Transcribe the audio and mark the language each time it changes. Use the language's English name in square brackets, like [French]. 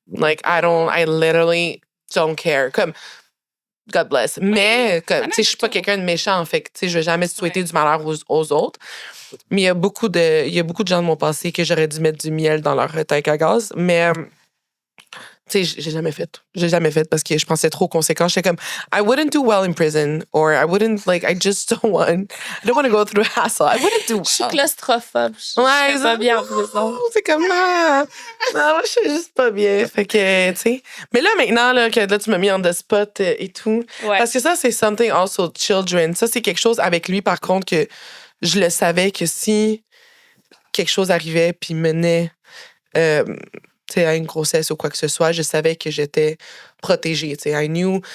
[English] Like, I literally don't care. Comme, God bless. [French] Mais, comme, tu sais, je suis pas quelqu'un de méchant, en fait. Tu sais, je vais jamais souhaiter du malheur aux autres. Mais il y a beaucoup de gens de mon passé que j'aurais dû mettre du miel dans leur tank à gaz. Mais, tu sais, j'ai jamais fait. J'ai jamais fait parce que je pensais trop aux conséquences. J'étais comme, [English] I wouldn't do well in prison, or I wouldn't, like, I don't want to go through hassle. I wouldn't do well. [French] Je suis claustrophobe. Je suis pas bien en prison. C'est comme, non, moi, je suis juste pas bien. Fait que, tu sais. Mais là, maintenant, là, que là, tu m'as mis en the spot et tout. Ouais. Parce que ça, c'est [English] something also children. [French] Ça, c'est quelque chose avec lui, par contre, que je le savais que si quelque chose arrivait puis menait à une grossesse ou quoi que ce soit, je savais que j'étais protégée. [English] I knew.